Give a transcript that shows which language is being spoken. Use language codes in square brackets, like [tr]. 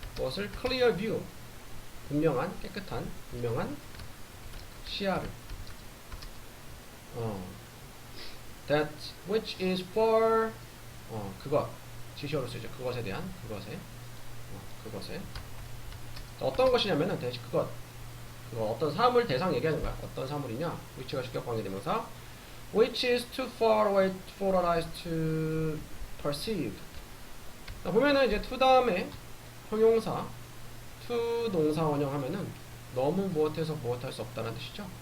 [ko] 그것을 [en] clear view, [ko] 분명한, 깨끗한, 분명한 시야를, [en] that which is for, [ko] 그것, 지시어로 쓰죠. 그것에 대한, 그것에. 어떤 것이냐면은, 대신 그거 어떤 사물 대상 얘기하는 거야. 어떤 사물이냐? which가 주격 관계대명사. [en] which is too far away for our eyes to perceive. [ko] 자, 보면은 이제 to 다음에 형용사, to 동사 원형 하면은 너무 무엇해서 무엇할 수 없다는 뜻이죠.